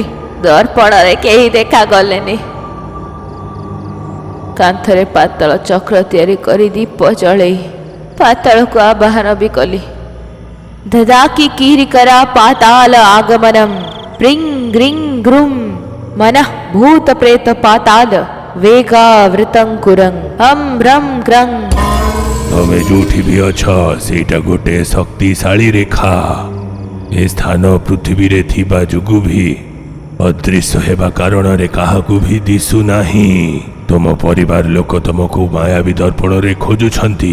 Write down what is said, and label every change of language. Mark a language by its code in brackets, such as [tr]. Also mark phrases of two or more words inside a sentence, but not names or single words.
[or] ଦର୍ପଣରେ କେହି ଦେଖାଗଲେନି। କାନ୍ଥରେ ପାତାଳ ଚକ୍ର ତିଆରି କରି ଦୀପ ଜଳେଇ ପାତାଳକୁ ଆବାହନ ବି କଲି। ଦଦାକି କିରିକରା ପାତାଳ ଆଗମନମ୍ ପ୍ରିଂ ଗ୍ରିଂ ଗ୍ରୁମ୍ मनः भूत प्रेत पाताल वेगा वृतंकुरं हम भ्रम क्रं। ତମେ ଯୋଉଠି ବି ଅଛ ସେଇଟା ଗୋଟେ ଶକ୍ତିଶାଳୀ ରେଖା। ଏ ସ୍ଥାନ ପୃଥିବୀରେ ଥିବା ଯୋଗୁଁ ବି ଅଦୃଶ୍ୟ ହେବା କାରଣରେ କାହାକୁ ବି ଦିଶୁନାହିଁ। ତମ ପରିବାର ଲୋକ ତମକୁ ମାୟାବୀ ଦର୍ପଣରେ ଖୋଜୁଛନ୍ତି।